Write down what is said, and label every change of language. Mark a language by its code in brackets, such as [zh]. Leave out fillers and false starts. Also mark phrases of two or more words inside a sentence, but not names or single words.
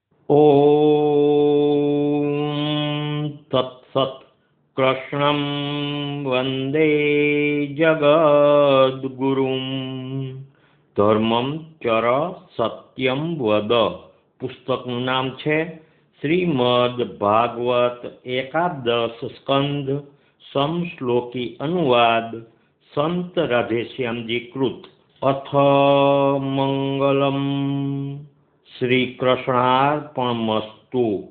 [sa] ॐ तत्सत्। कृष्णं वन्दे जगद्गुरुं धर्मं चर सत्यं वद। [gu] पुस्तकનું નામ છે શ્રીમદ ભાગવત એકાદશ સ્કંદ સમશ્લોકી અનુવાદ સંત રાધેશ્યામજી કૃત। [sa] अथ मंगलम श्री कृष्णार्पणमस्तु।